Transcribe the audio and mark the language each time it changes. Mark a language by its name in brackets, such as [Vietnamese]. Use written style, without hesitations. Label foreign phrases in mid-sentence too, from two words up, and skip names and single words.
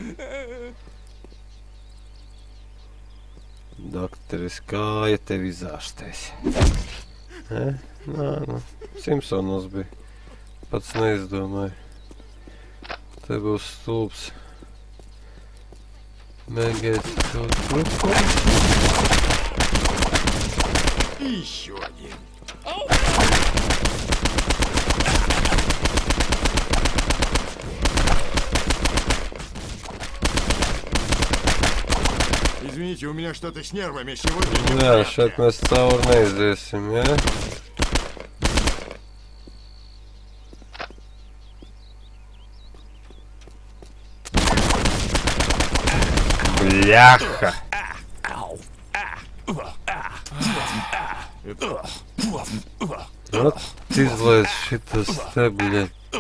[Latvian] Doktoris, kāja tev izārstēs? Nā, Simpsonos bija. Pats neizdomāju. Te būs stulps. Mēģēt kaut ko. [Russian] И еще один. Извините, у меня что-то с нервами сегодня не в [Latvian] Jā, [Russian] порядке. [Latvian] šeit mēs cauri neiziesim, jā? Bļaha! Ot, izlaiž šitas te, bļaļ.